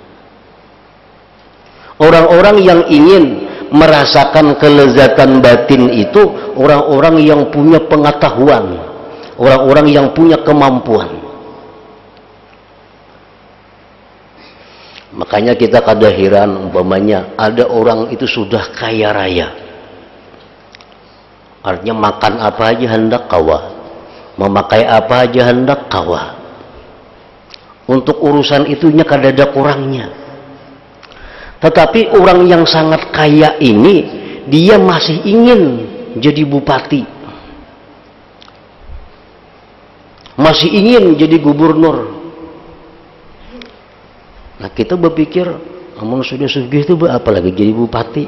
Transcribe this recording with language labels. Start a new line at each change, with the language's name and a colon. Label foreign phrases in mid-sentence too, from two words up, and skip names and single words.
Indonesian: Orang-orang yang ingin merasakan kelezatan batin itu orang-orang yang punya pengetahuan, orang-orang yang punya kemampuan. Makanya kita kada heran umpamanya ada orang itu sudah kaya raya.
Banjar: Artinya makan apa aja hendak kawa, memakai apa aja hendak kawa. Untuk urusan itunya kada ada kurangnya.
Indonesian: Tetapi orang yang sangat kaya ini dia masih ingin jadi bupati, masih ingin jadi gubernur. Nah kita berpikir, amun sudah segitu apa lagi jadi bupati?